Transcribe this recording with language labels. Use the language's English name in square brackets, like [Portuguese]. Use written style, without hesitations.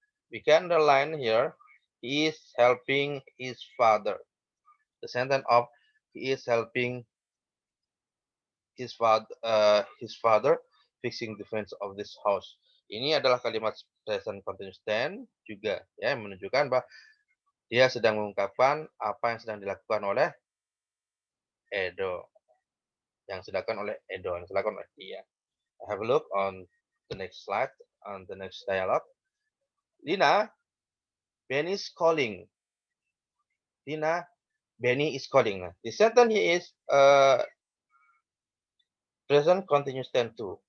[English] We can underline here, he is helping his father. The sentence of he is helping his father fixing the fence of this house. [Indonesian] Ini adalah kalimat present continuous tense juga ya, yang menunjukkan bahwa dia sedang mengungkapkan apa yang sedang dilakukan oleh Edo. Yang dilakukan oleh Edo, yang dilakukan oleh dia. [English] Have a look on the next slide, on the next dialogue. Lina, Benny is calling. Lina, Benny is calling. The sentence here is present continuous tense too.